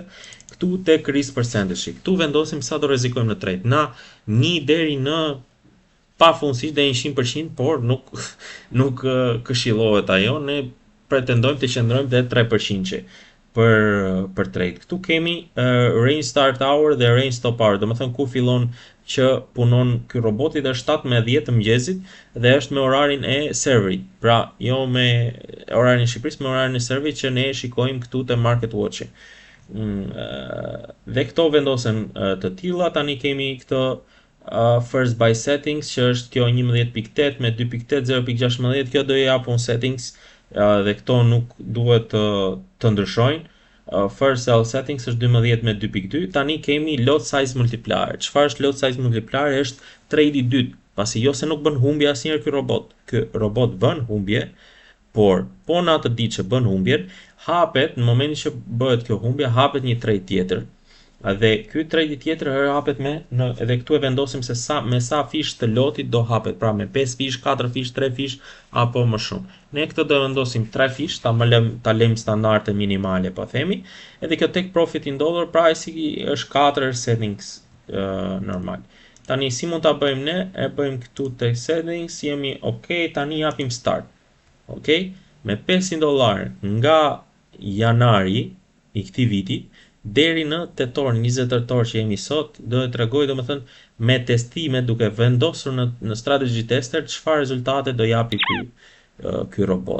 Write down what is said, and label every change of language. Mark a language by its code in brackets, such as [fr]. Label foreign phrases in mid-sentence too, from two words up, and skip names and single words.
[sq] Këtu tek [en] risk percentage. [sq] Këtu vendosim sa do rrezikojmë në trade. Na 1 deri në pafundësisht deri në 100%, por nuk këshillohet ajo. Ne pretendojmë të qëndrojmë te 3% për trade. Këtu kemi [en] range start hour [sq] dhe [en] range stop hour, [sq] domethënë ku fillon që punon ky roboti dhe është 7 me 10 të mëngjesit dhe është me orarin e serverit. Pra, jo me orarin e Shqipërisë, me orarin e serverit që ne shikojmë këtu te Market Watch. Dhe këto vendosen të tilla. Tani kemi këtë [en] first by settings [sq] që është kjo 11.8 me 2.8 0.16. Kjo do i japun settings dhe këto nuk duhet të ndryshojnë. [en] First sell settings [sq] është 12 me 2.2. Tani kemi [en] lot size multiplier. [sq] Çfarë është [en] lot size multiplier? [sq] Është trade i dytë, pasi jo se nuk bën humbje asnjëherë ky robot. Ky robot bën humbje, por po në atë ditë që bën humbjen, hapet në momentin që bëhet kjo humbje, hapet një trade tjetër. Dhe ky trade tjetër hapet edhe këtu e vendosim se me sa fish të lotit do hapet, pra me 5 fish, 4 fish, 3 fish apo më shumë. Ne këtë do vendosim 3 fish, ta lejmë standarde minimale po themi, edhe kjo [en] take profit in dollar price [sq] është 4 settings normal. Tani si mund ta bëjmë ne? E bëjmë këtu te settings, jemi okay, tani japim start. Okay? Me $500 nga janari i këtij viti deri në tetor 20 tetor që jemi sot, do të tregoj domethënë me testime duke vendosur në [en] strategy tester [sq] çfarë rezultate do japi ky robot.